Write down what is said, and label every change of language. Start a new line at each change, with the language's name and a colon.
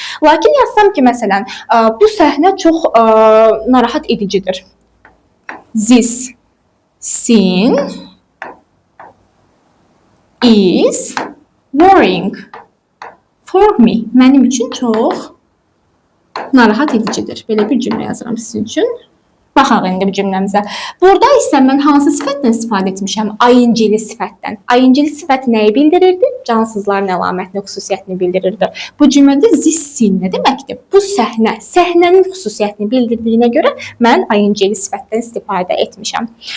Azerbaijani: Lakin yazsam ki, məsələn, bu səhnə çox narahat edicidir.
English: This scene is worrying for me.
Azerbaijani: Mənim üçün çox narahat edicidir. Belə bir cümlə yazıram sizin üçün. Baxaq indi bu cümləmizə. Burada isə mən hansı sifətdən istifadə etmişəm? ingli sifətdən. Ingli sifət nəyi bildirirdi? Cansızların əlamətini, xüsusiyyətini bildirirdi. Bu cümlədə
English: this scene
Azerbaijani: nə deməkdir? Bu səhnə, səhnənin xüsusiyyətini bildirdiyinə görə mən ingli sifətdən istifadə etmişəm.